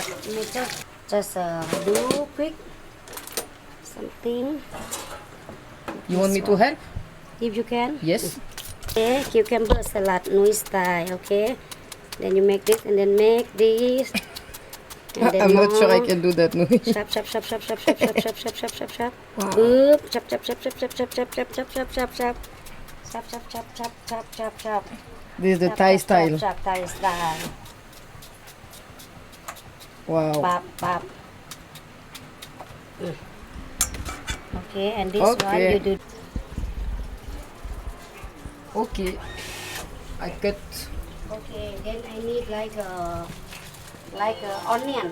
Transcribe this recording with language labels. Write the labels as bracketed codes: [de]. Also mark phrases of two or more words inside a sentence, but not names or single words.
[en] Just do quick something. You want me to help? if you can. Yes. Okay, cucumber salad Nui style. Okay, then you make this and then make this. And then I'm not sure I more. can do that, no. Chop, chop, chop, chop, chop, chop, chop, chop, chop, chop, chop, chop. Wow. Boop. Chop, chop, chop, chop, chop, chop, chop, chop, chop, chop, chop, chop. Chop, chop, chop, chop, chop, chop, chop. This is the Chop, Thai chop, style. Chop, chop, Thai style. Wow. Bap, bap. Okay, and this Okay. one you do. Okay. I cut. Okay, then I need like a onion.